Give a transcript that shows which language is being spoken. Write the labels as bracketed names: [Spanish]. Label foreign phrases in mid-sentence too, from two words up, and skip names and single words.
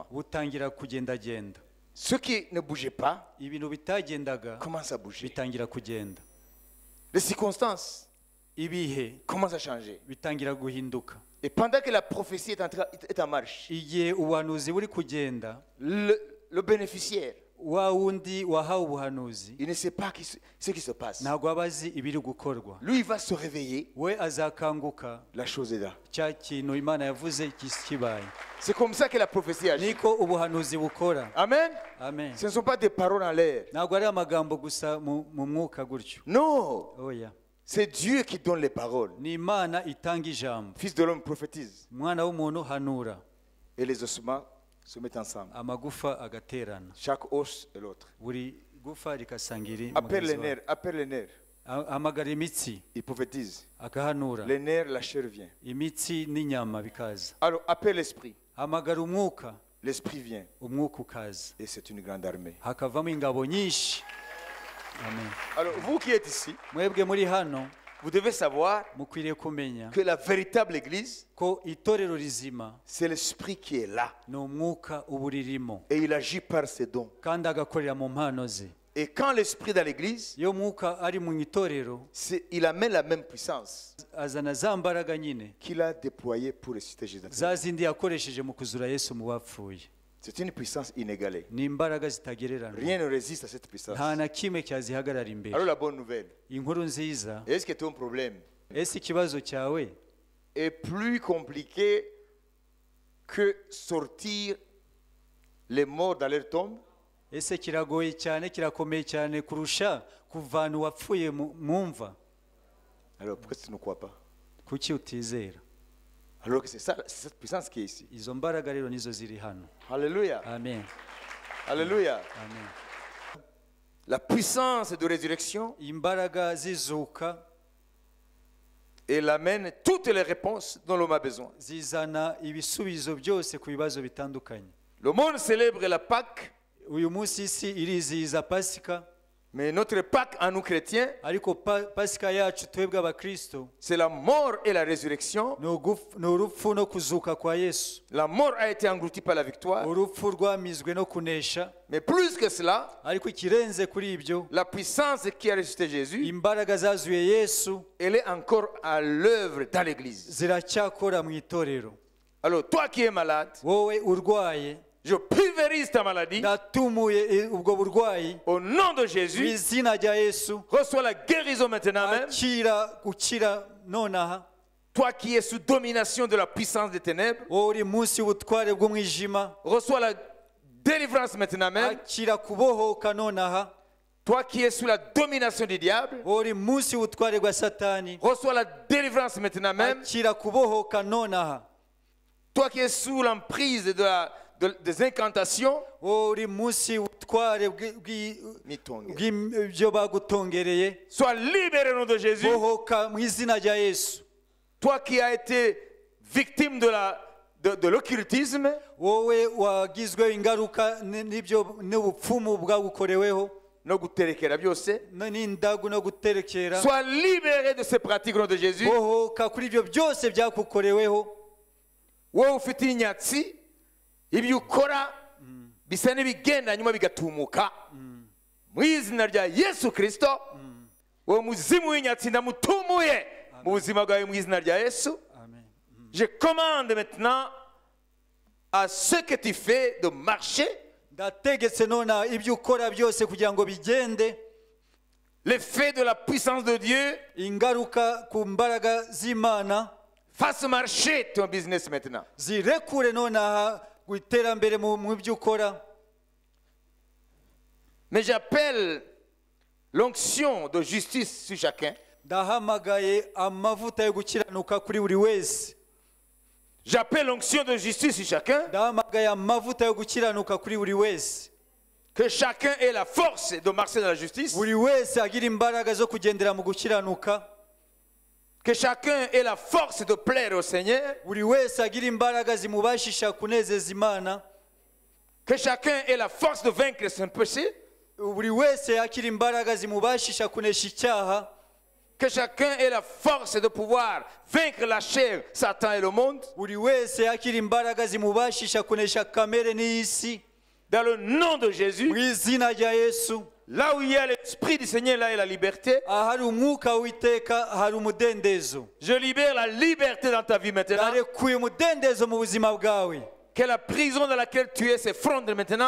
[Kinyarwanda] butangira kugendagenda. [French] Ce qui ne bougeait pas [Kinyarwanda] ibintu bitagendaga [French] commence à bouger. [Kinyarwanda] bitangira kugenda. [French] Les circonstances [Kinyarwanda] ibihe [French] commencent à changer. [Kinyarwanda] bitangira guhinduka. [French] Et pendant que la prophétie est en marche, [Kinyarwanda] igihe ubuhanuzi buri kugenda, [French] le bénéficiaire, [Kinyarwanda] wa wundi wahawe ubuhanuzi [French] il ne sait pas ce qui se passe. [Kinyarwanda] ntabwo aba azi ibiri gukorwa. [French] Lui, il va se réveiller. [Kinyarwanda] we azakanguka [French] La chose est là. [Kinyarwanda] cya kintu Imana yavuze kibaye. [French] C'est comme ça que la prophétie agit. [Kinyarwanda] niko ubuhanuzi bukora. [French] Amen. [Kinyarwanda] Amen. [French] Ce ne sont pas des paroles en l'air. [Kinyarwanda] ntabwo ari amagambo gusa mu mwuka gutyo. [French] Non. [Kinyarwanda] oya, [French] C'est Dieu qui donne les paroles. [Kinyarwanda] ni Imana itanga ijambo. [French] Fils de l'homme prophétise. [Kinyarwanda] umwana w'umuntu hanura, [French] Et les ossements se mettent ensemble. [Kinyarwanda] amagufa agaterana, [French] Chaque os et l'autre. [Kinyarwanda] buri gufa rikasangira [French] Appelle les [Kinyarwanda] mugenzi [French] nerfs. Appelle les nerfs. [Kinyarwanda] wawe. Hamagara imitsi [French] Il prophétise. [Kinyarwanda] akahanura, [French] Les nerfs, la chair vient. [Kinyarwanda] imitsi n'inyama bikaza. [French] Alors appelle l'esprit. [Kinyarwanda] hamagara umwuka, [French] L'esprit vient. [Kinyarwanda] umwuka ukaza, [French] Et c'est une grande armée. [Kinyarwanda] hakavamo ingabo nyinshi. [French] Amen. Alors vous qui êtes ici, [Kinyarwanda] mwebwe muri hano [French] vous devez savoir [Kinyarwanda] mukwiriye kumenya [French] que la véritable église, [Kinyarwanda] ko itorero rizima [French] c'est l'esprit qui est là. [Kinyarwanda] ni umwuka uba uririmo [French] Et il agit par ses dons. [Kinyarwanda] kandi agakorera mu mpano ze. [French] Et quand l'esprit est dans l'église, [Kinyarwanda] iyo mwuka ari mu itorero [French] il amène la même puissance [Kinyarwanda] azana za mbaraga nyine [French] qu'il a déployée pour ressusciter Jésus. [Kinyarwanda] za zindi yakoresheje mu kuzura Yesu mu bapfuye. [French] C'est une puissance inégalée. [Kinyarwanda] ni imbaraga zitagereranywa, [French] Rien ne résiste à cette puissance. [Kinyarwanda] nta na kimwe cyazihagarara imbere. [French] Alors la bonne nouvelle, [Kinyarwanda] inkuru nziza, [French] est-ce que ton problème [Kinyarwanda] ese ikibazo cyawe [French] est plus compliqué que sortir les morts dans leur tombe? [Kinyarwanda] ese kiragoye cyane, kirakomeye cyane kurusha kuvana uwapfuye mu mva? [French] Alors pourquoi tu ne crois pas? [Kinyarwanda] kuki utizera? [French] Alors que c'est ça, c'est cette puissance qui est ici. [Kinyarwanda] izo mbaraga rero nizo ziri hano. [French] Alléluia. [Kinyarwanda] Amen. [French] Alléluia. [Kinyarwanda] Amen. [French] La puissance de résurrection, [Kinyarwanda] imbaraga zizuka [French] elle amène toutes les réponses dont l'homme a besoin. [Kinyarwanda] zizana ibisubizo byose ku bibazo bitandukanye. [French] Le monde célèbre la Pâque, [Kinyarwanda] uyu munsi isi irizihiza pasika, [French] Mais notre Pâques à nous chrétiens, [Kinyarwanda] ariko pasika yacu twebwe abakristo [French] c'est la mort et la résurrection. [Kinyarwanda] ni urupfu no kuzuka kwa Yesu. [French] La mort a été engloutie par la victoire. [Kinyarwanda] Urupfu rwamizwe no kunesha, [French] Mais plus que cela, [Kinyarwanda] ariko ikirenze kuri ibyo, [French] la puissance qui a ressuscité Jésus, [Kinyarwanda] imbaraga zazuye Yesu [French] elle est encore à l'œuvre dans l'église. [Kinyarwanda] ziracyakora mu itorero. [French] Alors, toi qui es malade, [Kinyarwanda] Wowe urwaye, [French] je pulvérise ta maladie. [Kinyarwanda] ndatumuye ubwo burwayi [French] Au nom de [Kinyarwanda] mu [French] Jésus, [Kinyarwanda] izina rya Yesu. [French] reçois la guérison maintenant même. [Kinyarwanda] gukira nonaha. [French] Toi qui es sous domination de la puissance des ténèbres, [Kinyarwanda] Wowe uri munsi y'ubutware bw'umwijima, [French] reçois la délivrance maintenant même. [Kinyarwanda] akira kubohoka nonaha. [French] Toi qui es sous la domination du diable, [Kinyarwanda] Wowe uri munsi y'ubutware bwa Satani, [French] reçois la délivrance maintenant même. [Kinyarwanda] akira kubohoka nonaha. [French] Toi qui es sous l'emprise des incantations, [Kinyarwanda] Wowe uri munsi y'ubutware bw'ibyo bagutongereye, [French] sois libéré au nom de Jésus. [Kinyarwanda] bohoka mu izina rya Yesu. [French] Toi qui as été victime de l'occultisme, [Kinyarwanda] Wowe wagizweho ingaruka n'ubupfumu bwagukoreweho no guterekera byose, n'indagu no guterekera, [French] sois libéré de ces pratiques au nom de Jésus. [Kinyarwanda] bohoka kuri ibyo byose byakukoreweho. Wowe ufite inyatsi, ibyo ukora bisa n'ibigenda nyuma bigatumuka mu izina rya Yesu Kristo. Wowe muzimu w'inyatsi ndamutumuye mu buzima bwawe mu izina rya Yesu. Amen. [French] Je commande maintenant à ce que tu fais de marcher. [Kinyarwanda] Ndategetse nona ibyo ukora byose kugira ngo bigende, [French] L'effet de la puissance de Dieu [Kinyarwanda] ingaruka ku mbaraga z'Imana [French] fasse marcher ton business maintenant. [Kinyarwanda] zirekure nonaha ku iterambere mu byo ukora. [French] Mais j'appelle l'onction de justice sur chacun. [Kinyarwanda] Ndahamagaye amavuta yo gukiranuka kuri buri wese. [French] J'appelle l'onction de justice sur chacun. [Kinyarwanda] Ndahamagaye amavuta yo gukiranuka kuri buri wese. [French] Que chacun ait la force de marcher dans la justice. [Kinyarwanda] Buri wese agira imbaraga zo kugendera mu gukiranuka. [French] Que chacun ait la force de plaire au Seigneur. [Kinyarwanda] Buri wese agira imbaraga zimubashisha kunezeza Imana. [French] Que chacun ait la force de vaincre son péché. [Kinyarwanda] Buri wese yakira imbaraga zimubashisha kunesha icyaha. [French] Que chacun ait la force de pouvoir vaincre la chair, Satan et le monde. [Kinyarwanda] Buri wese yakira imbaraga zimubashisha kunesha kamere n'isi. [French] Dans le nom de Jésus, [Kinyarwanda] Mu izina rya Yesu. [French] là où il y a l'Esprit du Seigneur, là il y a la liberté. [Kinyarwanda] Ahari umwuka w'Iteka hari umudendezo. [French] Je libère la liberté dans ta vie maintenant. [Kinyarwanda] Ndarekuye umudendezo mu buzima bwawe. [French] Que la prison dans laquelle tu es s'effondre maintenant.